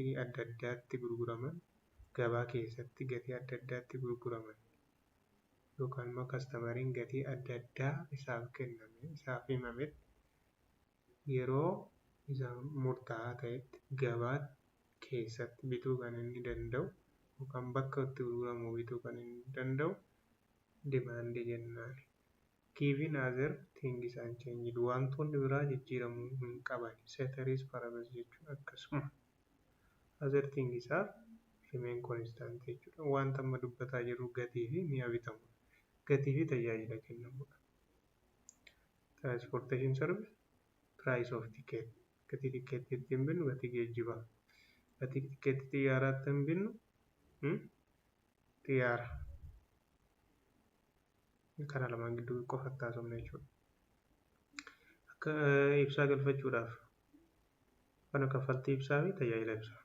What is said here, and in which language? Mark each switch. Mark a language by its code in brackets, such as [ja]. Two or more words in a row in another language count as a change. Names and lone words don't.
[om] adda addaatti gurguraman gabaa keessatti gatii adda addaatti gurguraman yookaan immoo kastamariin gatii adda addaa isaaf kenname isaaf himametti yeroo isa murtaa'aa ta'etti gabaa keessatti bituu kan inni danda'u yookaan bakka itti gurguramu bituu kan inni danda'u dimaandii jennaan. [en] Given other things unchanged [om] wantoonni biraa jijjiiramuu hin qaban [la] ceteris paribus [om] jechuun akkasuma [en] other things are remain constant jechuudha. [om] Wanta amma dubbataa jirru gatii fi mi'a bitamudha. Gatii fi tajaajila kennamudha. [en] Transportation service price of ticket [om] gatii tikeetii ittiin binnu gatii geejjibaa gatii tikeetii xiyyaaraa ittiin binnu xiyyaara. Karaa lamaan gidduu qofatti haasofna jechuudha. Akka ibsaa galfachuudhaaf kana kaffaltii ibsaa fi tajaajila ibsaa.